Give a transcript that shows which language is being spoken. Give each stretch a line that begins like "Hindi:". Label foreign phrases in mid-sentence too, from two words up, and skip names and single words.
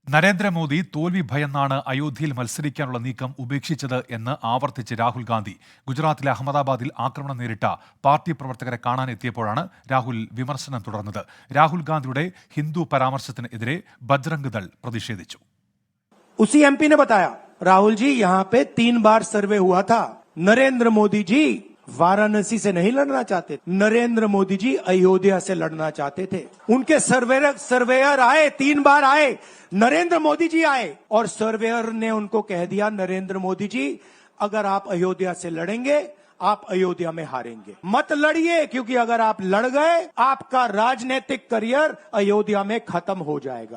Malayalam: നരേന്ദ്രമോദി തോൽവി ഭയന്നാണ് അയോധ്യയിൽ മത്സരിക്കാനുള്ള നീക്കം ഉപേക്ഷിച്ചത് എന്ന് ആവർത്തിച്ച് രാഹുൽ ഗാന്ധി. ഗുജറാത്തിലെ അഹമ്മദാബാദിൽ ആക്രമണം നേരിട്ട പാർട്ടി പ്രവർത്തകരെ കാണാനെത്തിയപ്പോഴാണ് രാഹുൽ വിമർശനം തുടർന്നത്. രാഹുൽ ഗാന്ധിയുടെ ഹിന്ദു പരാമർശത്തിനെതിരെ ബജ്രംഗ് ദൾ പ്രതിഷേധിച്ചു.
Hindi: उसी एमपी ने बताया, राहुल जी यहाँ पे 3 बार सर्वे हुआ था, नरेंद्र मोदी जी वाराणसी से नहीं लड़ना चाहते, नरेंद्र मोदी जी अयोध्या से लड़ना चाहते थे। उनके सर्वेयर आए, 3 बार आए, नरेंद्र मोदी जी आए और सर्वेयर ने उनको कह दिया, नरेंद्र मोदी जी अगर आप अयोध्या से लड़ेंगे आप अयोध्या में हारेंगे, मत लड़िए, क्योंकि अगर आप लड़ गए आपका राजनीतिक करियर अयोध्या में खत्म हो जाएगा।